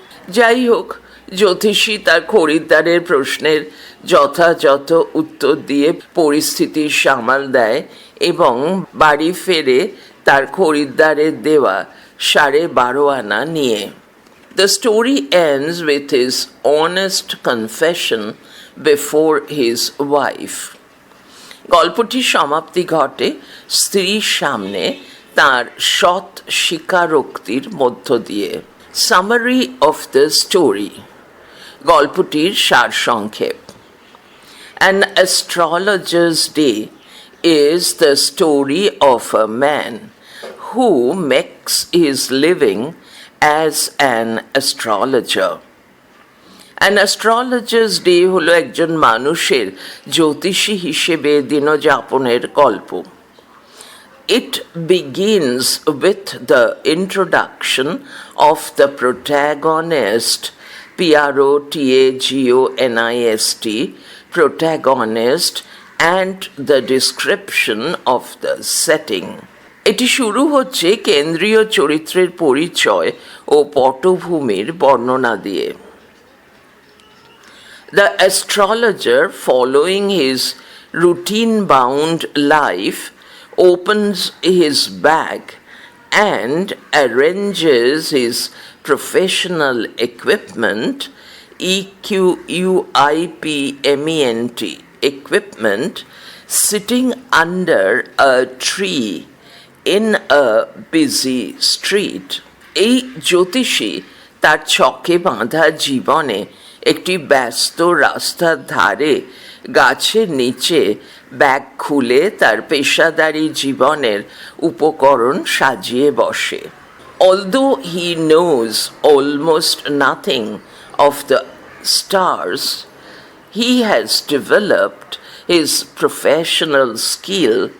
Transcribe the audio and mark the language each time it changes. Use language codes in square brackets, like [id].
[bn] যাই হোক, জ্যোতিষী তার খরিদ্দারের প্রশ্নের যথাযথ উত্তর দিয়ে পরিস্থিতি সামাল দেয় এবং বাড়ি ফেরে তার খরিদ্দারের দেওয়া 12.5 আনা নিয়ে। [en] The story ends with his honest confession before his wife. [bn] গল্পটির সমাপ্তি ঘটে স্ত্রীর সামনে তার সৎ স্বীকারোক্তির মধ্য দিয়ে। [en] Summary of the story. [bn] গল্পটির সারসংক্ষেপ। [en] An astrologer's day is the story of a man who makes his living as an astrologer. [bn] An astrologer's day হলো একজন মানুষের জ্যোতিষী হিসেবে দিনযাপনের গল্প। [en] It begins with the introduction of the protagonist, protagonist, protagonist, and the description of the setting. [bn] এটি শুরু হচ্ছে কেন্দ্রীয় চরিত্রের পরিচয় ও পটভূমির বর্ণনা দিয়ে। [en] The astrologer, following his routine-bound life, opens his bag and arranges his professional equipment, equipment, equipment, sitting under a tree in a busy street. [bn] এই জ্যোতিষী তার ছকে বাঁধা জীবনে একটি ব্যস্ত রাস্তার ধারে গাছের নিচে ব্যাগ খুলে তার পেশাদারী জীবনের উপকরণ সাজিয়ে বসে। [en] Although he knows almost nothing of the stars, he has developed his professional skill,